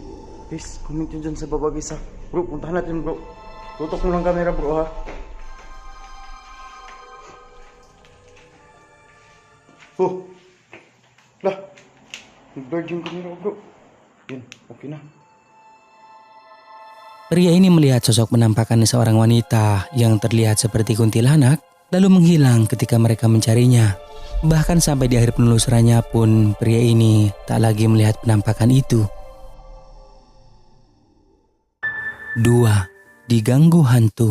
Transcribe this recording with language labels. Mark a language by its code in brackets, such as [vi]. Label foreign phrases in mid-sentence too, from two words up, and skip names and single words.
[tl] Guys, comment yun dyan sa baba guys ha. Bro, puntahan natin bro. Tutok mo lang camera bro ha. Oh. Lah. Nag-blurred yung camera bro. Yun, okay na. [id] Pria ini melihat sosok penampakan seorang wanita yang terlihat seperti kuntilanak, lalu menghilang ketika mereka mencarinya. Bahkan sampai di akhir penelusurannya pun pria ini tak lagi melihat penampakan itu. 2. Diganggu hantu.